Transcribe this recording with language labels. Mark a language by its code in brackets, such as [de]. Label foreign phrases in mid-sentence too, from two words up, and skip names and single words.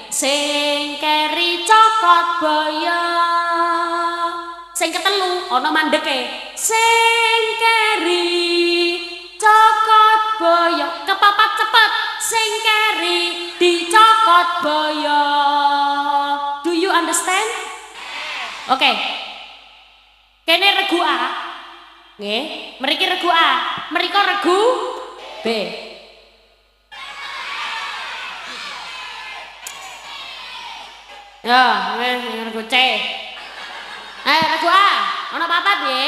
[jv] Sing keri cokot boyo. Sing ketelu ana mandeke. Sing keri cokot boyo. Kepapat cepet. Sing keri dicokot boyo. [en] Do you understand? Oke. [jv] Kene regu A. Nggih, mriki regu A. Mriko regu B. Ya, regu C. Regu A. Ana papat nggih.